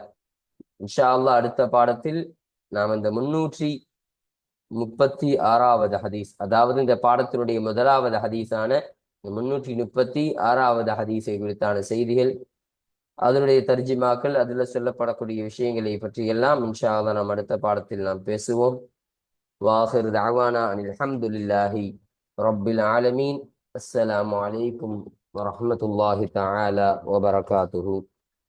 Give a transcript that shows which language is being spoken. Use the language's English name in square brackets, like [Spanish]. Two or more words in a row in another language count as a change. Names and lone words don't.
[Arabic] إن شاء الله [Tamil] அடுத்த பாடத்தில் நாம் இந்த 336வது ஹதீஸ், அதாவது இந்த பாடத்தினுடைய முதலாவது ஹதீஸான 336வது ஹதீஸை குறித்தான செய்திகள், அதனுடைய தர்ஜிமாக்கள், அதுல சொல்லப்படக்கூடிய விஷயங்களை பற்றி எல்லாம் [Arabic] إن شاء الله [Tamil] நாம் அடுத்த பாடத்தில் நாம் பேசுவோம். [Arabic] وآخر دعوانا أن الحمد لله رب العالمين. السلام عليكم ورحمة الله تعالى وبركاته.